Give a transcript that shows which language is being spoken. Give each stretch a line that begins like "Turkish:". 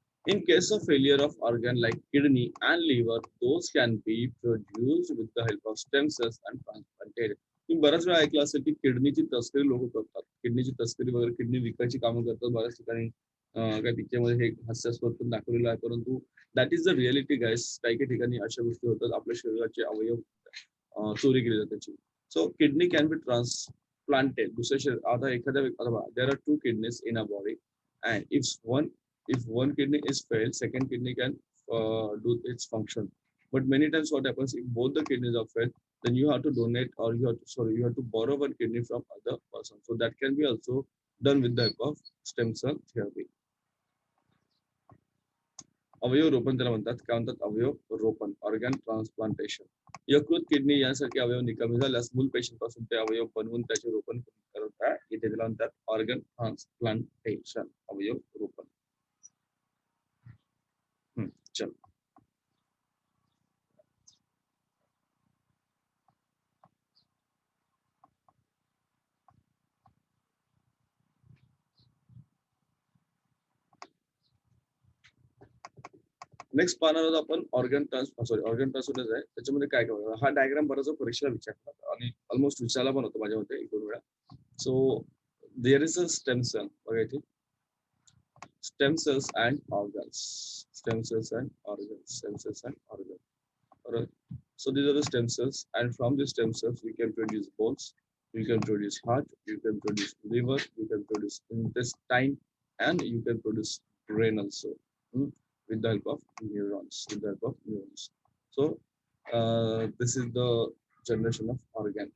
English: In case of failure of organ like kidney and liver, those can be produced with the help of stem cells and transplanted.
Marathi: तुम्ही बऱ्याच वेळा ऐकलं असेल की किडनीची तस्करी लोक करतात. किडनीची तस्करी वगैरे किडनी विकायची कामं करतात बऱ्याच ठिकाणी. काय पिक्चरमध्ये हे हास्यास्पद पण दाखवलेलं आहे, परंतु
English: That is the reality guys.
Marathi: काही काही ठिकाणी अशा गोष्टी होतात, आपल्या शरीराचे अवयव चोरी केली जातात त्याची.
English: so kidney can be transplanted
Marathi: दुसऱ्या शरीर. आता एखाद्या
English: There are two kidneys in a body and if one kidney is failed, second kidney can do its function. But many times what happens if both the kidneys are failed, then you have to donate or you have to borrow one kidney from other person. So that can be also done with the help of stem cell therapy.
Marathi: अवयव रोपण त्याला म्हणतात. काय म्हणतात? अवयव रोपण, organ transplantation. यकृत, kidney यांसारखे अवयव निकामी झाल्यास मूल पेशींपासून ते अवयव बनवून त्याचे रोपण करतात. इथे त्याला म्हणतात ऑर्गन ट्रान्सप्लांटेशन, अवयव रोपण. चल नेक्स्ट पाहणार आहोत आपण ऑर्गन ट्रान्सफर आहे. त्याच्यामध्ये काय काय हा डायग्राम बराच परीक्षेला विचारतात आणि ऑलमोस्ट विचारला पण होतो माझ्या मते 1-2 वेळा.
English: so there is a stem cell
Marathi: बघा इथे,
English: Stem cells and organs, stem cells and organs, stem cells and organs. Alright. So these are the stem cells, and from these stem cells we can produce bones, we can produce heart, you can produce liver, you can produce intestine, and you can produce brain also, with the help of neurons. With the help of neurons. So this is the generation of organ.